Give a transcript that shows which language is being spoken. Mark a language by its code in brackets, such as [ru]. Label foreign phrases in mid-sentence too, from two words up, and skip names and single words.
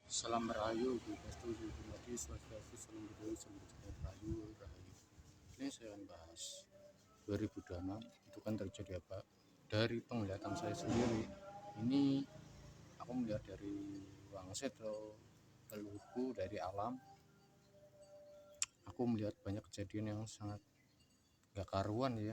[id] Salam Rahayu, Bukastu, Sugimati, Swastiastu, Salam Budaya, Salam Budaya, Rahayu, Rahayu. Ini saya akan bahas 2006 itu kan terjadi apa? Dari penglihatan saya sendiri, ini aku melihat dari wangsit atau keluhku dari alam. Aku melihat banyak kejadian yang sangat gak karuan ya.